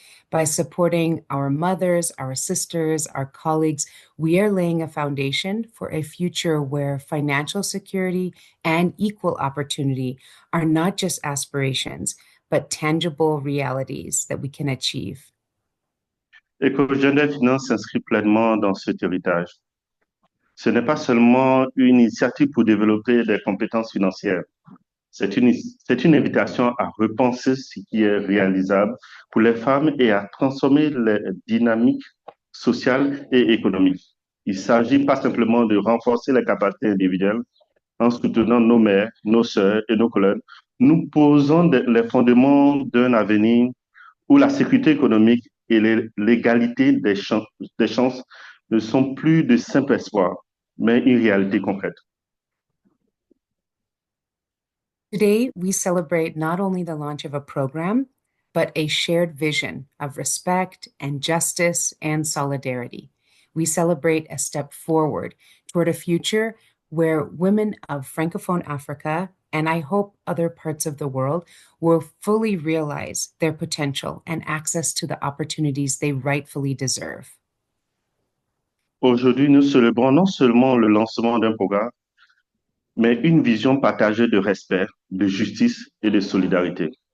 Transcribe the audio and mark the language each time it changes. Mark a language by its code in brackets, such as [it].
[en] By supporting our mothers, our sisters, our colleagues, we are laying a foundation for a future where financial security and equal opportunity are not just aspirations, but tangible realities that we can achieve. [fr] EcoGender Finance s'inscrit pleinement dans cet héritage. Ce n'est pas seulement une initiative pour développer des compétences financières. C'est une invitation à repenser ce qui est réalisable pour les femmes et à transformer les dynamiques sociales et économiques. Il ne s'agit pas simplement de renforcer les capacités individuelles en soutenant nos mères, nos sœurs et nos collègues. Nous posons les fondements d'un avenir où la sécurité économique et l'égalité des chances ne sont plus de simples espoirs, mais une réalité concrète. [en] Today, we celebrate not only the launch of a program, but a shared vision of respect and justice and solidarity. We celebrate a step forward toward a future where women of Francophone Africa, and I hope other parts of the world, will fully realize their potential and access to the opportunities they rightfully deserve. [fr] Aujourd'hui, nous célébrons non seulement le lancement d'un programme, mais une vision partagée de respect, de justice et de solidarité.